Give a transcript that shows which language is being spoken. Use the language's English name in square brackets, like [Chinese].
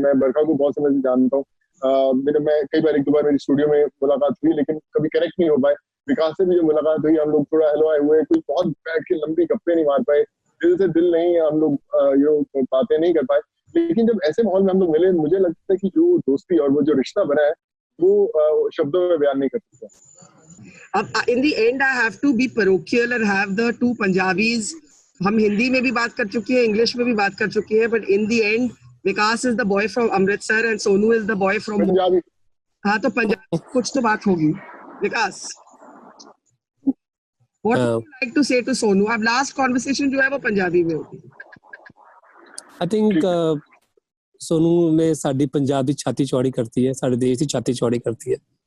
[Hindi] मैं बरखा को बहुत समय से जानता हूँ, मैं कई बार एक दो बार मेरी स्टूडियो में मुलाकात हुई, लेकिन कभी कनेक्ट नहीं हो पाए। विकास से भी जो मुलाकात हुई, हम लोग थोड़ा हेलो आए हुए, कुछ बहुत बैठ के लंबी गप्पे नहीं मार पाए, दिल से दिल नहीं हम लोग बातें नहीं कर पाए। लेकिन जब ऐसे माहौल में हम लोग मिले, मुझे लगता है कि जो दोस्ती और वो जो रिश्ता बना है वो शब्दों में बयान नहीं कर सकता। [English] अब in the end I have to be parochial and have the two Punjabis. [Hindi] हम हिंदी में भी बात कर चुके हैं, इंग्लिश में भी बात कर चुके हैं, [English] but in the end Vikas is the boy from [Hindi] Amritsar and Sonu is the boy from Punjabi. हाँ तो पंजाबी कुछ तो बात होगी। [English] Vikas, what would you like to say to Sonu? [Hindi] अब last conversation जो है वो पंजाबी में होगी। [English] I think [Punjabi] सोनू ने साडी पंजाब ਦੀ ਛਾਤੀ ਚੌੜੀ ਕਰਤੀ ਹੈ, ਸਾਡੇ ਦੇਸ਼ ਦੀ ਛਾਤੀ ਚੌੜੀ ਕਰਤੀ ਹੈ।